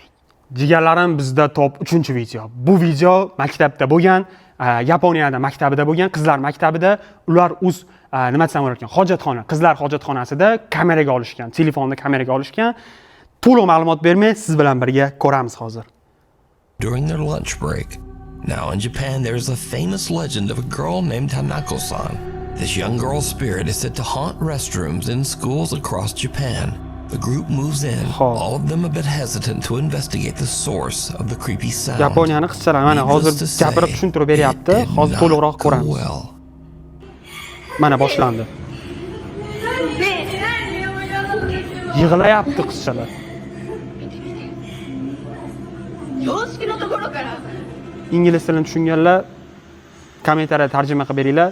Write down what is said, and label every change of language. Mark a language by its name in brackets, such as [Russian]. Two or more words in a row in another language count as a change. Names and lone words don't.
[Uzbek] Jigarlarim, bizda top 3-video. Bu video maktabda bo'lgan, Yaponiyada maktabida bo'lgan, qizlar maktabida, ular nima desam bo'larkan, hojatxona, qizlar hojatxonasida kameraga olishgan, telefonda kameraga olishgan. To'liq ma'lumot bermay, siz bilan birga ko'ramiz hozir. [English] During their lunch break. Now in Japan there is a famous legend of a girl named Hanako-san. This young girl's spirit is said to haunt restrooms in schools across Japan. The group moves in, all of them a bit hesitant to investigate the source of the creepy sound. [Uzbek] Yaponiyani qizchalar mana hozir gapirib tushuntirib beryapti. Hozir to'liqroq ko'ramiz. Mana boshlandi. Yig'layapti qizchalar. Ingliz tilini tushunganlar kommentariyada tarjima qilib beringlar.